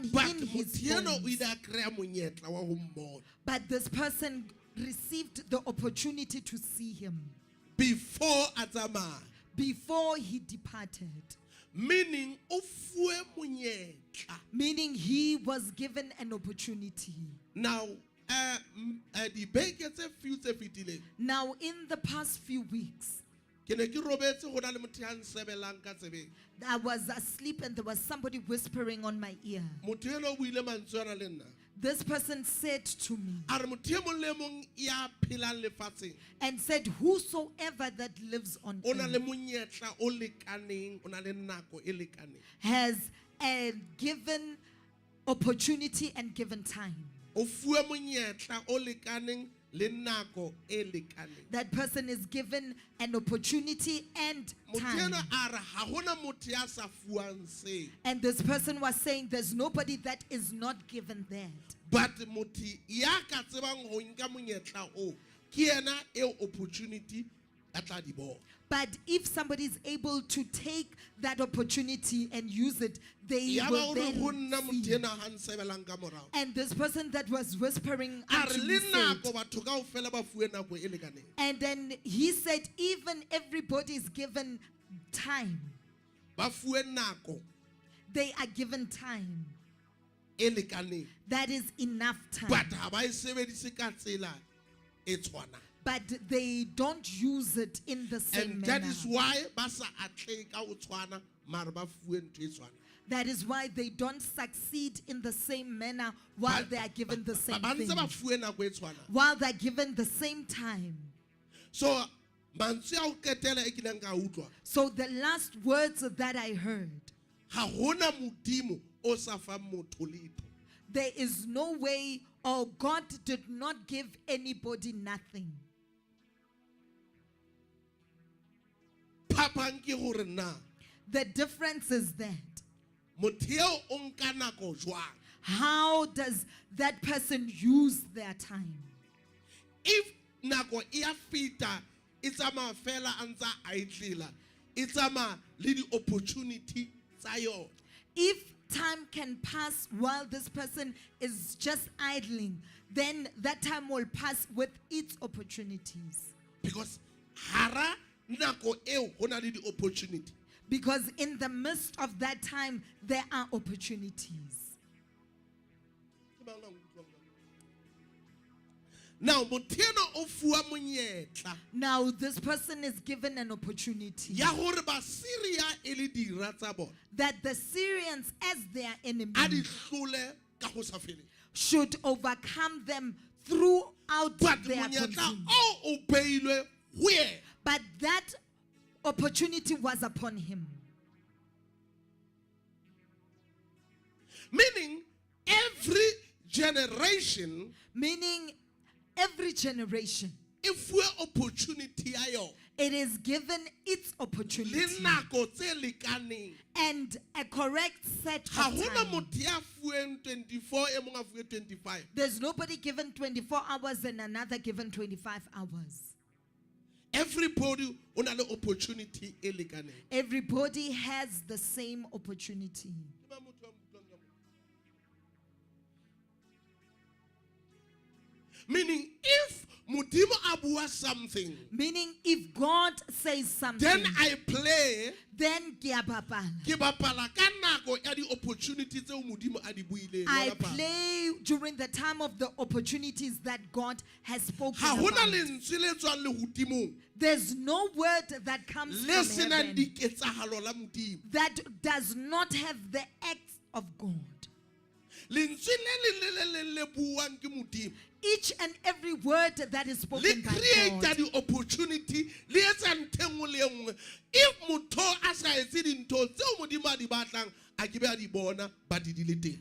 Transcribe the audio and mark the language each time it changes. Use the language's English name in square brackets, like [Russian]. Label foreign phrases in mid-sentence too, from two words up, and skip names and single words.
[English] But in his [Southern Sotho] motho eno o [English] bones. [Southern Sotho] ile a kry-a monyetla wa ho mmona [English] But this person received the opportunity to see him [Southern Sotho] before a tsamaya. [English] before he departed. [Southern Sotho] Meaning o fuwe monyetla. [English] Meaning he was given an opportunity. Now, [Southern Sotho] dibeke tse few tse fetileng, [English] Now, in the past few weeks, [Southern Sotho] ke ne ke robetse ho na le motho ya nsebelang ka tsebeng. [English] I was asleep and there was somebody whispering on my ear. [Southern Sotho] Motho eno o buile mantswe ana le nna. [English] This person said to me [Southern Sotho] A re motho e mong le mong ya phelang lefatsheng [English] and said, whosoever that lives on [Southern Sotho] o na le [English] earth [Southern Sotho] monyetla o lekaneng, o na le nako e lekaneng. [English] has a given opportunity and given time. [Southern Sotho] O fuwe monyetla o lekaneng le nako e lekaneng. [English] That person is given an opportunity and [Southern Sotho] Motho [English] time. [Southern Sotho] ena a re ha hona motho ya sa fuwang seo. [English] And this person was saying there's nobody that is not given that. [Southern Sotho] But motho ya ka tsebang ho nka monyetla o ke yena eo opportunity a tla di bona. [English] But if somebody is able to take that opportunity and use it, they [Southern Sotho] Ya ba [English] will [Southern Sotho] o re ho nna [English] then [Southern Sotho] motho [English] see. [Southern Sotho] ena ha nsebelang ka morao. [English] And this person that was whispering [Southern Sotho] A [English] unto [Southern Sotho] re [English] me [Southern Sotho] le [English] said, [Southern Sotho] nako batho kaofela ba fuwe nako e lekaneng. [English] and then he said, even everybody is given time. [Southern Sotho] Ba fuwe nako [English] They are given time. [Southern Sotho] e lekaneng. [English] That is enough time. [Southern Sotho] But ha ba e sebedise ka tsela e tshwanang. [English] But they don't use it in the same And that manner. is why [Southern Sotho] ba sa atlehe ka ho tshwana mara ba fuwe ntho e tshwanang. [English] That is why they don't succeed in the same manner while they are given the same [Southern Sotho] Ba ntse ba [English] thing. [Southern Sotho] fuwe nako e tshwanang. [English] While they're given the same time. [Southern Sotho] So mantswe a ho qetela e kileng ka utlwa. [English] So the last words that I heard, [Southern Sotho] Ha hona modimo o sa fang motho letho. [English] there is no way, or God did not give anybody nothing. [Southern Sotho] Phapang ke hore na [English] The difference is that [Southern Sotho] motho eo o nka nako jwang. [English] how does that person use their time? [Southern Sotho] If nako e a feta e tsamaya fela a ntse a idlela, e tsamaya le di-opportunity tsa yona. [English] If time can pass while this person is just idling, then that time will pass with its opportunities. [Southern Sotho] Because hara nako eo ho na le di-opportunity. [English] Because in the midst of that time, there are opportunities. [Southern Sotho] Now motho ena o fuwa monyetla [English] Now, this person is given an opportunity [Southern Sotho] ya hore Basiria e le dira tsa bona [English] that the Syrians, as their enemy, [Southern Sotho] a di hlole ka ho sa feleng. [English] should overcome them throughout But their [Southern Sotho] monyetla [English] consume. [Southern Sotho] o beilwe ho yena. [English] But that opportunity was upon him. Meaning every generation Meaning, every generation, [Southern Sotho] e fuwe opportunity ya yona [English] it is given its [Southern Sotho] le [English] opportunity [Southern Sotho] nako tse lekaneng. [English] and a correct set [Southern Sotho] Ha [English] of [Southern Sotho] hona [English] time. [Southern Sotho] motho ya fuweng 24 e mong a fuwe 25. [English] There's nobody given 24 hours and another given 25 hours. [Southern Sotho] Everybody o na le opportunity e lekaneng. [English] Everybody has the same opportunity. Meaning if [Southern Sotho] modimo a bua something, [English] Meaning, if God says something, then I play [Southern Sotho] then ke a bapala. ke bapala ka nako ya di-opportunity tseo modimo a di buileng. [English] I [Southern Sotho] Wa bapala. [English] play during the time of the opportunities that God has spoken [Southern Sotho] Ha hona [English] about. [Southern Sotho] lentswe le tswang lehodimong [English] There's no word that comes [Southern Sotho] le [English] from [Southern Sotho] senang [English] heaven [Southern Sotho] diketsahalo la modimo. [English] that does not have the acts of God. [Southern Sotho] Lentswe le buang ke modimo [English] Each and every word that is [Southern Sotho] le [English] spoken by create God, [Southern Sotho] di-opportunity le etsa ntho e nngwe le e nngwe. If motho a sa etse dintho tseo modimo a di batlang a ke be a di bona ba di le teng.